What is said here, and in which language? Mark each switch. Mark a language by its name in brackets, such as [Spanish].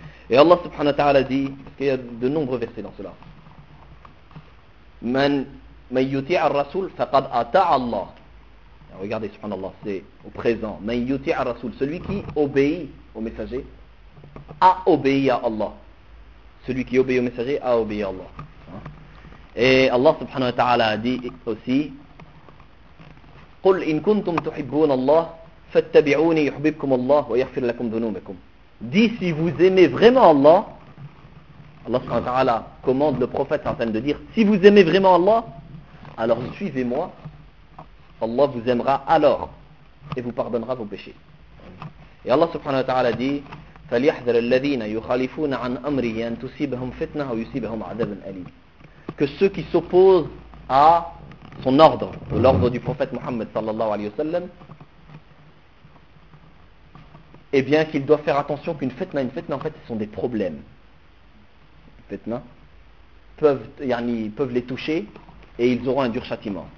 [French] Et Allah subhanahu wa ta'ala dit, parce qu'il y a de nombreux versets dans cela. [Arabic] Man yuti'a ar-rasul faqad ata'a Allah. [French] Regardez, subhanallah, c'est au présent. [Arabic] Man yuti ar rasoul, [French] celui qui obéit au messager, a obéi à Allah. Celui qui obéit au messager a obéi à Allah. [Arabic] Et Allah subhanahu wa ta'ala [French] a dit aussi, [Arabic] قُلْ إِن كُنْتُمْ تُحِبُّونَ اللَّهِ فَاتَّبِعُونِ يُحْبِبْكُمْ اللَّهِ وَيَغْفِرْ لَكُمْ ذُنُوبَكُمْ. [French] Dis, si vous aimez vraiment Allah, Allah subhanahu wa ta'ala commande le prophète en train de dire, si vous aimez vraiment Allah, alors suivez-moi, Allah vous aimera alors, et vous pardonnera vos péchés. [Arabic] Et Allah subhanahu wa ta'ala dit, فَلْيَحْذَرَ الَّذِينَ يُخَالِفُونَ عَنْ أَمْرِهِ أَنْ تُصِيبَهُمْ فِتْنَةٌ أَوْ يُصِيبَهُمْ عَذَابٌ أَلِيمٌ. [French] Que ceux qui s'opposent à son ordre, ou l'ordre du prophète Mohammed sallallahu alayhi wa sallam, eh bien qu'ils doivent faire attention qu'une fitna, en fait, ce sont des problèmes. Une fitna peuvent, yani, peuvent les toucher et ils auront un dur châtiment.